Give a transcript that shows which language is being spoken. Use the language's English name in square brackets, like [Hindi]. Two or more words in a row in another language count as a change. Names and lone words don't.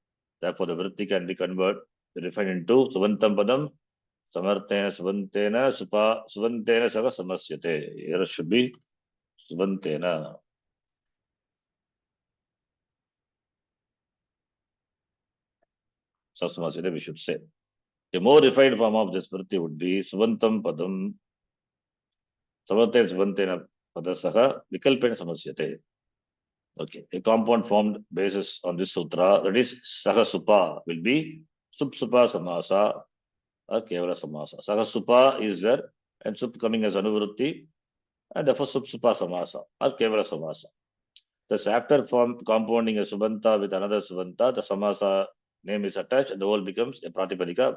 [English] Therefore, the Vritti can be converted, refined into [Sanskrit] सुबन्तं पदं समर्थेन सुबन्तेन सुबन्तेन सह समस्यते. [English] Here should be Subantena. Samasya, we should say. A more refined form of this vritti would be [Sanskrit] सुबन्तं पदं समर्थेन सुबन्तेन पदसह विकल्पेन समस्यते. [English] Okay, a compound formed basis on this sutra, that is Sahasupa, will be [Sanskrit] सुप्सुपा समास [English] or [Sanskrit] केवल समास. [English] Sahasupa is there and Sup coming as Anuvrutti, and therefore [Sanskrit] सुप्सुपा समास [English] or [Sanskrit] केवल समास. [English] Thus, after compounding a Subanta with another Subanta, the Samasa name is attached and the whole becomes a Pratipadika.